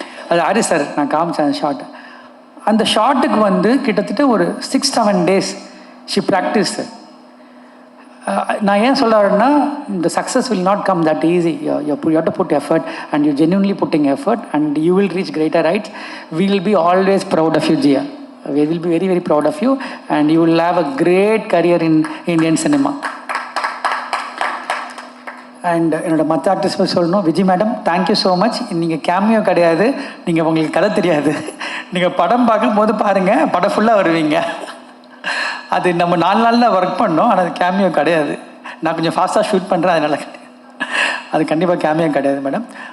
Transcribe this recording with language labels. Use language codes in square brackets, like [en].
[ta] அது Harris sir நான் காமிச்சேன் அந்த ஷார்ட்டை. அந்த ஷார்ட்டுக்கு வந்து கிட்டத்தட்ட ஒரு 6-7 days ஷி ப்ராக்டிஸ். நான் ஏன் சொல்கிறேன்னா, இந்த [en] Success will not come that easy. You have to put effort and you genuinely putting effort and you will reach greater heights. We will be always proud of you Jia. We will be very very proud of you and you will have a great career in Indian cinema. [ta] And என்னோட மற்ற artist சொல்லணும், Vijay madam thank you so much. நீங்கள் cameo கிடையாது, நீங்கள் உங்களுக்கு கதை தெரியாது. நீங்கள் படம் பார்க்கும்போது பாருங்கள், படம் ஃபுல்லாக வருவீங்க. அது நம்ம 4 நாளில் ஒர்க் பண்ணோம், ஆனால் அது கேமியோ கிடையாது. நான் கொஞ்சம் ஃபாஸ்ட்டாக ஷூட் பண்ணுறேன், அதனால் அது கண்டிப்பாக கேமியோ கிடையாது மேடம்.